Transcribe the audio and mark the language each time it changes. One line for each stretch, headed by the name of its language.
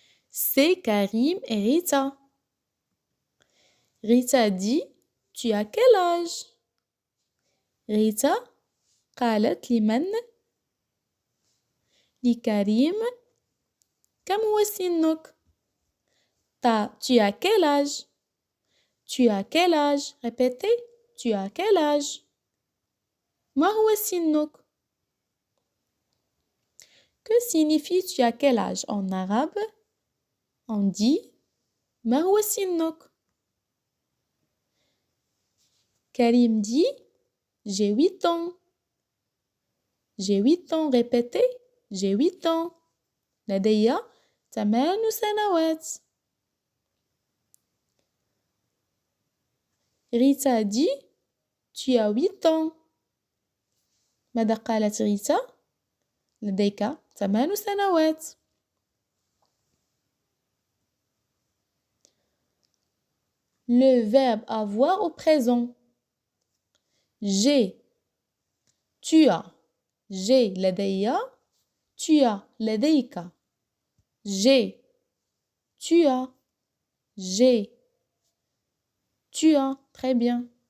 French: C'est Karim et Rita. Rita dit, tu as quel âge?
Arabic: Rita قالت لمن؟ لكريم. كم هو سنك؟
French: Tu as quel âge? Tu as quel âge? Répétez. Tu as quel âge?
Arabic: ما هو سنك?
French: Que signifie tu as quel âge en arabe? On dit
Arabic: ما هو سنك?
French: Karim dit j'ai 8 ans. J'ai 8 ans. Répétez. J'ai 8 ans.
Arabic: لدي 8 سنوات.
French: Rita dit Tu as 8 ans.
Arabic: ماذا قالت ريتا؟ لديك 8 سنوات.
French: Le verbe avoir au présent. J'ai. Tu as. J'ai
Arabic: لدي.
French: Tu as
Arabic: لديك.
French: J'ai. Tu as. J'ai. Tu as. Très bien.